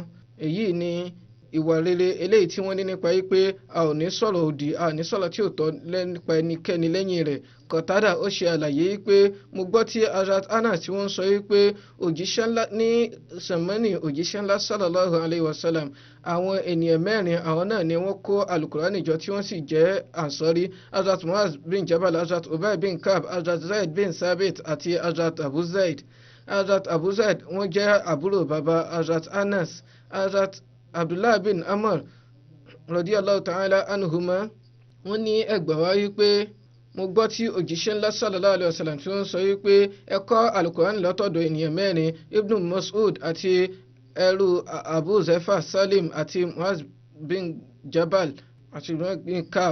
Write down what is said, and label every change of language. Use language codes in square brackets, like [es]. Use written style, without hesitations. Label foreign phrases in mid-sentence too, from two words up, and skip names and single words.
[yo] Èyí ni ìwà rere eléyìí tí wọ́n ní nípa yí pé a ò ní sọ̀rọ̀ òdì a ò ní sọ̀rọ̀ tí ò tọ́ nípa ẹnikẹ́ni lẹ́yìn rẹ̀. Qatada ó ṣe àlàyé pé mo gbọ́ tí Hazrat Anas tí wọ́n sọ pé òjíṣẹ́ ńlá ní sàmánì òjíṣẹ́ ńlá [ar] صلى الله عليه وسلم [yo] àwọn ènìyàn mẹ́rin àwọn náà ni wọ́n kó alukurani jọ tí wọ́n sì jẹ́ Ansari. Hazrat Muaz bin Jabal, Hazrat Ubay bin Ka'b, Hazrat Zaid bin Sabit àti Hazrat Abu Zaid. Hazrat Abu Zaid wọ́n jẹ́ àbúrò bàbá Hazrat Anas. Hazrat Abdullah bin Amr [ar] رضي الله تعالى عنهما [yo] wọ́n ní ẹgbà wá wípé mo gbọ́ tí òjíṣẹ́ ńlá [ar] صلى الله عليه وسلم [yo] tí wọ́n sọ wípé ẹ kọ́ alukurani látọ̀dọ̀ ènìyàn mẹ́rin Ibn Mas'ud àti ẹrú Abu Zaifa Salim àti Muaz bin Jabal àti Muaz bin Ka'b.